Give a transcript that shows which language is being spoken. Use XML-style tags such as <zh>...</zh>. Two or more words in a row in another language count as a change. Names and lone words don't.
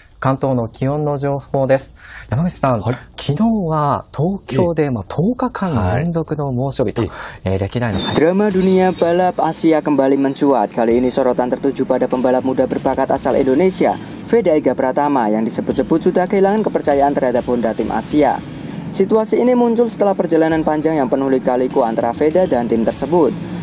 <ja>関東の気温の情報です。山口さん、昨日は東京で10日間の連続の猛暑日と、歴代の最</ja> <id>Drama dunia balap Asia kembali mencuat. Kali ini sorotan tertuju pada pembalap muda berbakat asal Indonesia, Veda Ega Pratama, yang disebut-sebut sudah kehilangan kepercayaan terhadap Honda Tim Asia. Situasi ini muncul setelah perjalanan panjang yang penuh lika-liku antara Veda dan tim tersebut.</id>